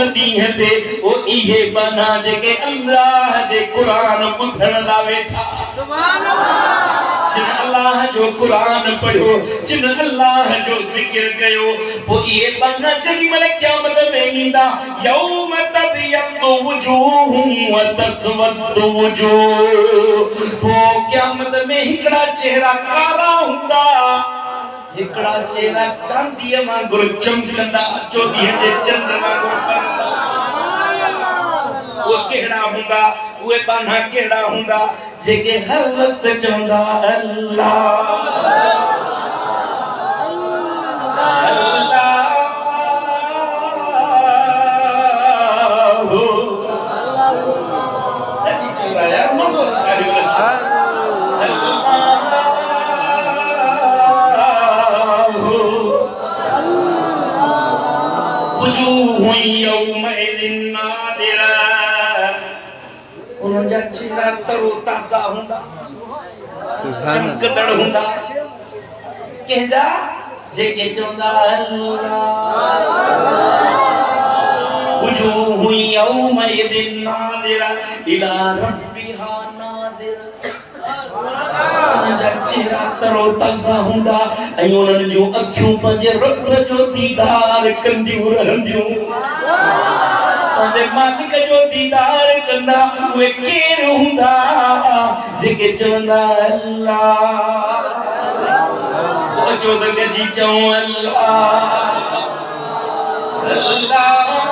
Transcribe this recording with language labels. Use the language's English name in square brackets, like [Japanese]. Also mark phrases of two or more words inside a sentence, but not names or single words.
[Sindhi] ॾींहं ते पोइ इहे बना जेके अल्लाह जे क़ुरान ॿुधण लाइ वेठा सुभान अल्लाह जिन अल्लाह जो क़ुरान पढ़ियो जिन अल्लाह जो ज़िक्र कयो पोइ इहे बना जेमहिल क़यामत में ईंदा [Arabic] يوم تبيض وجوه وتسود وجوه [Sindhi] पोइ क़यामत में हिकड़ा चेहरा कारा हूंदा हिकड़ा चेहरा चांदीअ वांगुरु चमकंदा चोॾींहं जे चंड वांगुरु बरंदा वो केड़ा हुंदा उहे बाना केड़ा हुंदा जेके हर वक्त चवंदा अल्लाह अल्लाह हो कदी चला यार मज़ो करियो अल्लाह हो [Arabic] وجوه يومئذ ناضرة [Sindhi] उन्हनि जा चेहरा तरो ताज़ा हूंदा चमकदड़ हूंदा कंहिंजा जेके चवंदा [Arabic] وجوه يومئذ ناضرة إلى ربها ناظرة [Sindhi] उन्हनि जा चेहरा तरो ताज़ा हूंदा ऐं उन्हनि जूं अखियूं पंहिंजे रब जो दीदार कंदियूं रहंदियूं पंहिंजे मालिक जो दीदार कंदा उहे केर हूंदा जेके चवंदा अल्लाह अचो त गजी चऊं अल्लाह अल्लाह